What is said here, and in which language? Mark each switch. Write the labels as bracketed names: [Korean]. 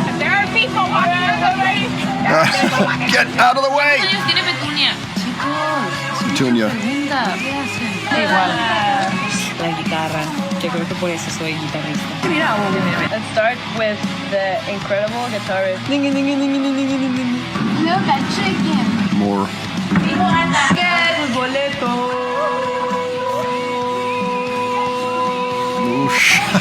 [English] There are people walking on the way. Get out of the way! [Spanish] ¿Cuántos años tiene Petunia? Petunia. Igual. La guitarra. Yo creo que por eso soy guitarrista. [English] Let's start with the incredible guitarist. Look at chicken. More. Oosh.